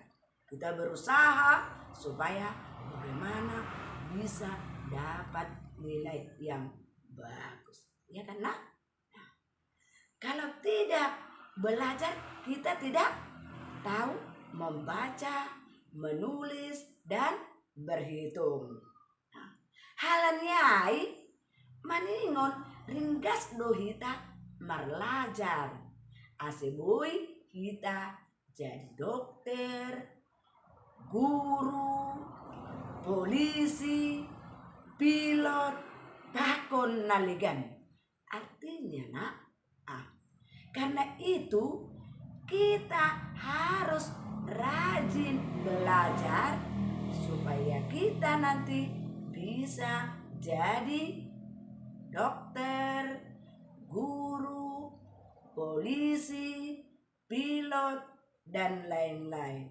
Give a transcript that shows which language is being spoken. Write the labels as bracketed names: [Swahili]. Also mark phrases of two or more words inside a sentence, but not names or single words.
[Indonesian] Kita berusaha supaya bagaimana bisa dapat nilai yang bagus. Ya kan nak? Nah, kalau tidak belajar, kita tidak tahu membaca, menulis, dan berhitung. Nah, [Batak Simalungun] halanyai maningon ringgas dohita marlajar. [Indonesian] Asebui kita jadi dokter, guru, polisi, pilot, [Batak Simalungun] pakon naligan. [Indonesian] Artinya nak, karena itu kita harus rajin belajar supaya kita nanti bisa jadi dokter, guru, polisi, pilot, dan lain-lain.